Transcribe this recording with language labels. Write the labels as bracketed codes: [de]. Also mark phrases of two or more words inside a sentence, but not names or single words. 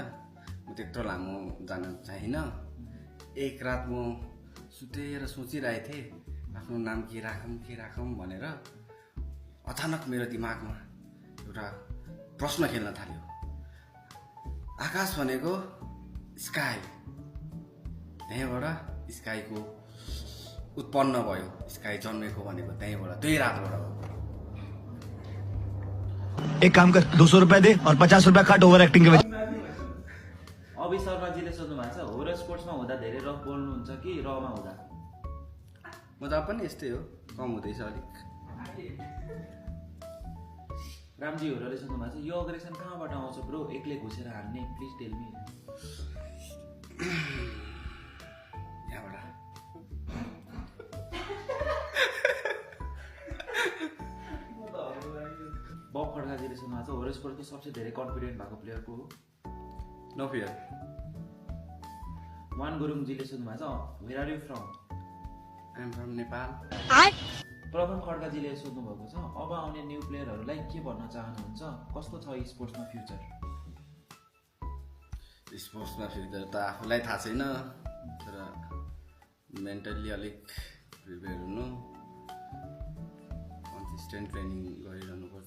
[ne] म त्यत्रो लामो जान चाहिनँ। एक रात म सुतेर सोचिरहेको थिएँ आफ्नो नाम के राखौँ भनेर अचानक मेरो दिमागमा एउटा प्रश्न खेल्न थाल्यो। आकाश भनेको स्काई, त्यहीँबाट स्काईको उत्पन्न भयो, स्काई जन्मेको भनेको त्यहीँबाट, त्यही रातबाट हो। [hi] एक काम कर 200 रुपए दे और 50 रुपए काट [en] over acting [hi] के वजह। [ne] अभि शर्माजीले सोध्नु भएको छ हो र स्पोर्ट्समा हुँदा धेरै रफ बोल्नुहुन्छ कि रमा हुँदा? मजा पनि यस्तै हो, कम हुँदैछ अलिक। रामजी होरले सोध्नु भएको छ यो अग्रेसन कहाँबाट आउँछ ब्रो? एक्लै घुसेर हान्ने, [en] please tell me. [ne] यहाँबाट। बब खड्काजीले सोध्नु भएको छ हो र स्पोर्ट्सको सबसे धेरै कन्फिडेन्ट भएको प्लेयर को हो? [en] no fear. [ne] वान गुरुङजीले सोध्नु भएको छ [en] where are you from? I am from Nepal. [ne] प्रथम खड्काजीले सोध्नु भएको छ अब आउने न्यू प्लेयरहरूलाई के भन्न चाहनुहुन्छ? कस्तो छ स्पोर्ट्समा फ्युचर? स्पोर्ट्समा फ्युचर त आफूलाई थाहा छैन, तर मेन्टल्ली अलिक प्रिपेयर हुनु, [en] consistent training [ne] गरिरहनुपर्छ।